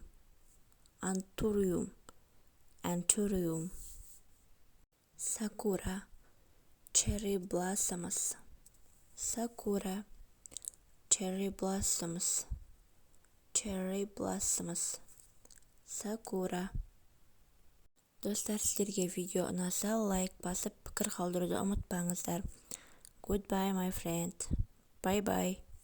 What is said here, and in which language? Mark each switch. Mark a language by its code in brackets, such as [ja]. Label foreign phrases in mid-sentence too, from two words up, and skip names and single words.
[en] Anthurium. Anthurium. Sakura. Cherry blossoms. Sakura. Cherry blossoms. Cherry blossoms. Sakura. [kk] Достар, сіздерге видео ұнаса, лайк басып, пікір қалдыруды ұмытпаңыздар. [en] Goodbye, my friend. Bye-bye.